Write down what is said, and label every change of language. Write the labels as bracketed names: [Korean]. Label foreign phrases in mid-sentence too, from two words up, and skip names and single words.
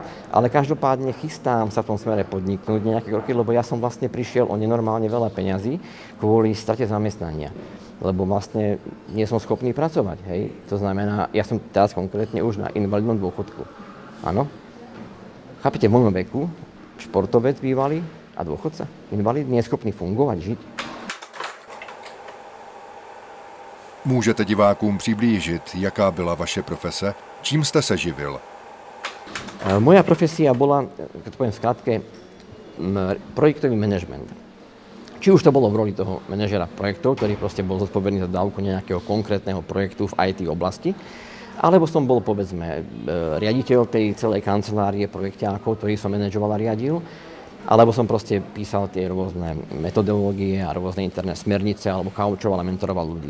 [Slovak] Ale každopádne chystám sa v tom smere podniknúť nejaké kroky, lebo ja som vlastne prišiel o nenormálne veľa peňazí kvôli strate zamestnania. Lebo vlastne nie som schopný pracovať, hej. To znamená, ja som teraz konkrétne už na invalidnom dôchodku. Áno. Chápete, v mojom veku športovec bývalý a dôchodca, invalid, nie je schopný fungovať, žiť. [Czech] Můžete divákům přiblížit, jaká byla vaše profese? Čím jste se živil? [Slovak] Moja profesia bola, keď poviem v skratke, projektový manažment. Či už to bolo v roli toho manažera projektov, ktorý proste bol zodpovedný za dávku nejakého konkrétneho projektu v IT oblasti, alebo som bol, povedzme, riaditeľ tej celej kancelárie projekťákov, ktorý som manažoval a riadil, alebo som proste písal tie rôzne metodológie a rôzne interné smernice, alebo kaučoval a mentoroval ľudí.